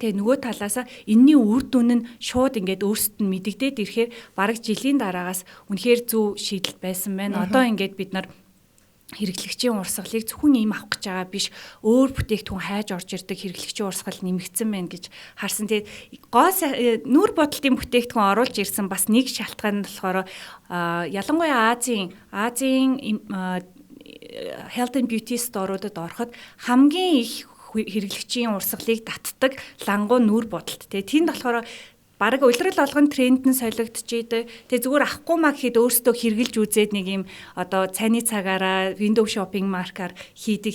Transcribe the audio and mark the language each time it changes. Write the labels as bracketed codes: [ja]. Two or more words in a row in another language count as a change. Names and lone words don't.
[mn] Тэгээ нөгөө талаасаа энэний үр дүн нь шууд ингээд өөрсдөд нь мэдэгдээд ирэхээр бараг жилийн дараагаас үнэхээр зөв шийдэл байсан байна. Одоо ингээд бид нар хэрэглэгчийн урсгалыг зөвхөн ийм авах гэж байгаа биш өөр бүтээгдэхүүн хайж орж ирдэг хэрэглэгчийн урсгал нэмэгдсэн байна гэж харсан. Тэгээд гоо нүүр бодолтын бүтээгдэхүүн оруулж ирсэн бас нэг шалтгаан нь болохоор ялангуяа Азийн [en] health and beauty store- [mn] уудад ороход хамгийн их хэрэглэгчийн урсгалыг татдаг лангуу нүүр бодолт. Тэгээд тэнд болохоор бараг улирал болгон тренд нь солигдчихийдэг. Тэгээ зүгээр авахгүй маа гэхэд өөрсдөө хэрглэж үзээд нэг юм одоо цайны цагаараа [en] window shopping [mn] маркаар хийдэг.